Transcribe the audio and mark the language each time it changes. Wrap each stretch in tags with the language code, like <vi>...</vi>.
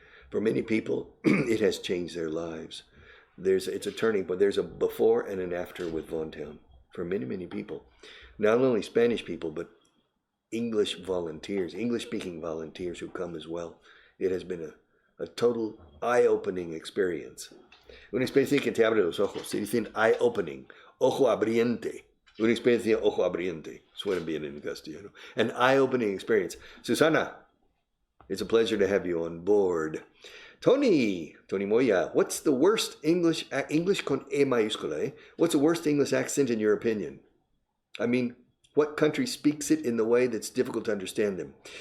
<en>For many people, it has changed their lives. It's a turning point. There's a before and an after with Vaughan. For many, many people. Not only Spanish people, but English volunteers, English-speaking volunteers who come as well. It has been a total eye-opening experience.</en> <es>Una experiencia que te abre los ojos. Se dicen eye-opening, ojo abriente. Una experiencia ojo abriente. Suena bien en castellano.</es> <en>An eye-opening experience. Susana, it's a pleasure to have you on board. Tony Moya, what's the worst English</en> <es>con E mayúscula, eh?</es> <en>What's the worst English accent in your opinion? I mean, what country speaks it in the way that's difficult to understand them?</en>